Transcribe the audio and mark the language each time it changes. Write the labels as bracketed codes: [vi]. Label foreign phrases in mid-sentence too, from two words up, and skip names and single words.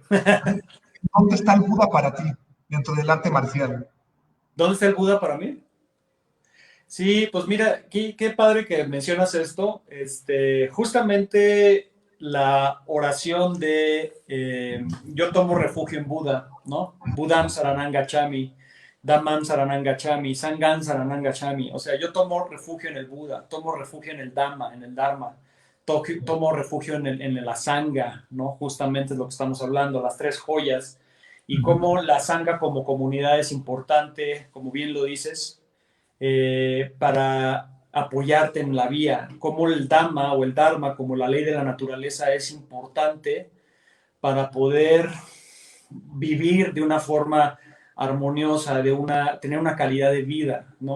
[es] ¿Dónde está el Buda para ti dentro del arte marcial? ¿Dónde está el Buda para mí? Sí, pues mira, qué padre que mencionas esto. Justamente la oración de yo tomo refugio en Buda, ¿no? [pi] Budam Saranam Gacchami, Dhammam Saranam Gacchami, Sangam Saranam Gacchami. O sea, yo tomo refugio en el Buda, tomo refugio en el Dhamma, en el Dharma, tomo refugio en la Sangha, ¿no? Justamente es lo que estamos hablando, las tres joyas. Y cómo la Sangha como comunidad es importante, como bien lo dices, para apoyarte en la vía, como el Dhamma o el Dharma, como la ley de la naturaleza, es importante para poder vivir de una forma armoniosa, tener una calidad de vida, ¿no?